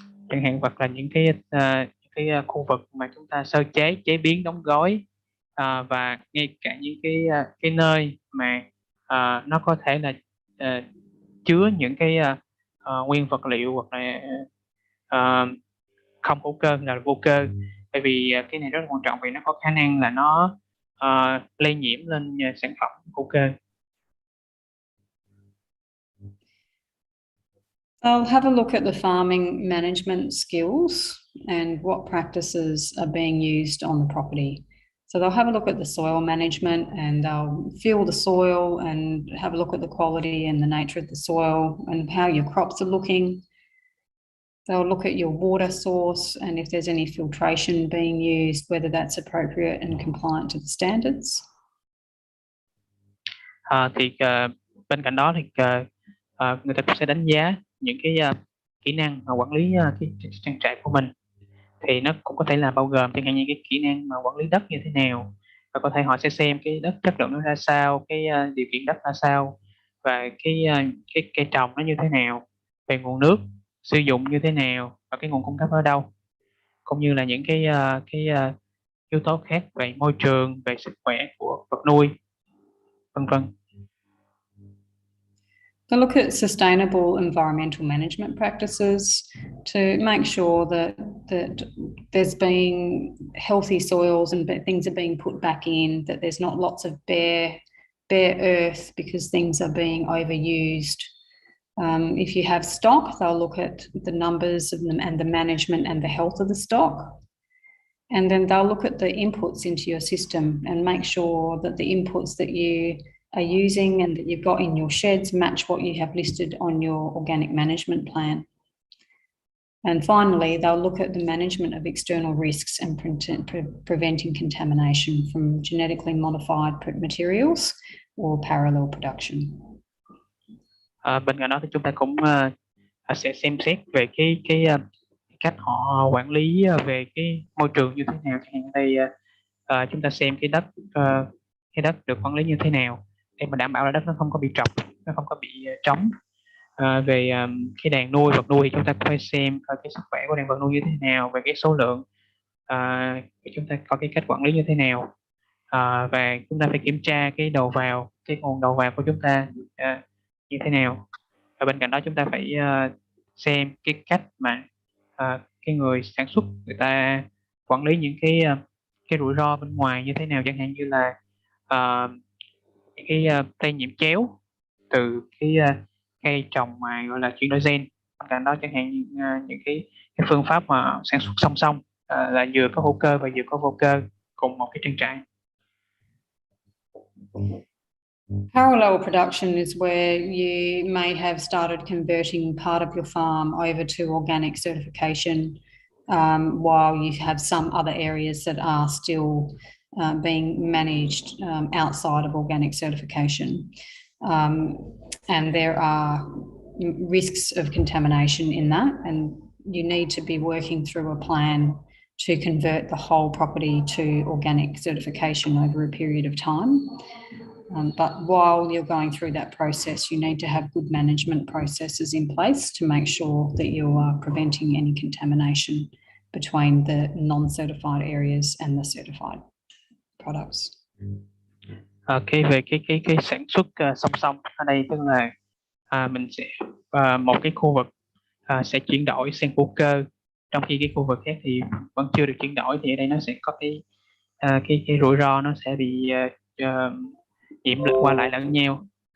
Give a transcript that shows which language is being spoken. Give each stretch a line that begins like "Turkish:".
Vietnamese: chẳng hạn, hoặc là những cái khu vực mà chúng ta sơ chế biến, đóng gói, và ngay cả những cái nơi mà nó có thể là chứa những cái nguyên vật liệu hoặc là không hữu cơ là vô cơ, Bởi vì cái này rất là quan trọng vì nó có khả năng là nó lây nhiễm lên sản phẩm hữu cơ.
English: I'll have a look at the farming management skills and what practices are being used on the property. So they'll have a look at the soil management and they'll feel the soil and have a look at the quality and the nature of the soil and how your crops are looking. They'll look at your water source and if there's any filtration being used, whether that's appropriate and compliant to the standards.
Vietnamese: Bên cạnh đó thì người ta cũng sẽ đánh giá những cái kỹ năng mà quản lý cái trang trại của mình, thì nó cũng có thể là bao gồm chẳng hạn như cái kỹ năng mà quản lý đất như thế nào, và có thể họ sẽ xem cái đất chất lượng nó ra sao, cái điều kiện đất ra sao, và cái cây trồng nó như thế nào, về nguồn nước sử dụng như thế nào và cái nguồn cung cấp ở đâu, cũng như là những cái yếu tố khác về môi trường, về sức khỏe của vật nuôi, vân vân.
English: To look at sustainable environmental management practices to make sure that there's been healthy soils and things are being put back in, that there's not lots of bare earth because things are being overused. If you have stock, they'll look at the numbers of them and the management and the health of the stock. And then they'll look at the inputs into your system and make sure that the inputs that you are using and that you've got in your sheds match what you have listed on your organic management plan. And finally, they'll look at the management of external risks and preventing contamination from genetically modified materials or parallel production.
Vietnamese: Bên cạnh đó thì chúng ta cũng sẽ xem xét về cái cách họ quản lý về cái môi trường như thế nào. Chẳng hạn đây chúng ta xem cái đất được quản lý như thế nào để mà đảm bảo là đất nó không có bị trọc, nó không có bị trống. Về cái đàn nuôi vật nuôi thì chúng ta phải xem coi cái sức khỏe của đàn vật nuôi như thế nào, về cái số lượng, chúng ta có cái cách quản lý như thế nào, và chúng ta phải kiểm tra cái đầu vào, cái nguồn đầu vào của chúng ta như thế nào. Và bên cạnh đó chúng ta phải xem cái cách mà cái người sản xuất người ta quản lý những cái rủi ro bên ngoài như thế nào, chẳng hạn như là cái lây nhiễm chéo từ cái cây trồng mà gọi là chuyển đổi gen. Bên cạnh đó chẳng hạn như những cái phương pháp mà sản xuất song song là vừa có hữu cơ và vừa có vô cơ cùng một cái trang trại.
English: Parallel production is where you may have started converting part of your farm over to organic certification while you have some other areas that are still being managed outside of organic certification. And there are risks of contamination in that, and you need to be working through a plan to convert the whole property to organic certification over a period of time. But while you're going through that process, you need to have good management processes in place to make sure that you are preventing any contamination between the non-certified areas and the certified products.
Vietnamese: Về cái sản xuất song song ở đây tức là mình sẽ một cái khu vực sẽ chuyển đổi sang hữu cơ, trong khi cái khu vực khác thì vẫn chưa được chuyển đổi, thì ở đây nó sẽ có cái rủi ro nó sẽ bị nhiễm qua lại lẫn nhau.